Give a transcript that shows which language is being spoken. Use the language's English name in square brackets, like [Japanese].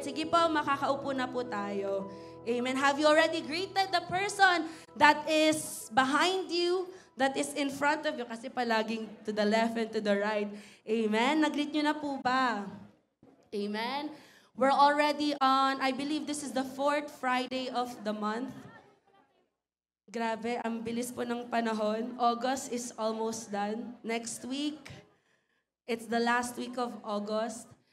[Filipino] Sige po, makakaupo na po tayo. [English] Amen. Have you already greeted the person that is behind you, that is in front of you? [Filipino] Kasi palaging [English] to the left and to the right. Amen. [Filipino] Nag-greet nyo na po ba? [English] Amen. We're already on, I believe this is the 4th Friday of the month. [Filipino] Grabe, ang bilis po ng panahon. [English] August is almost done. Next week, it's the last week of August.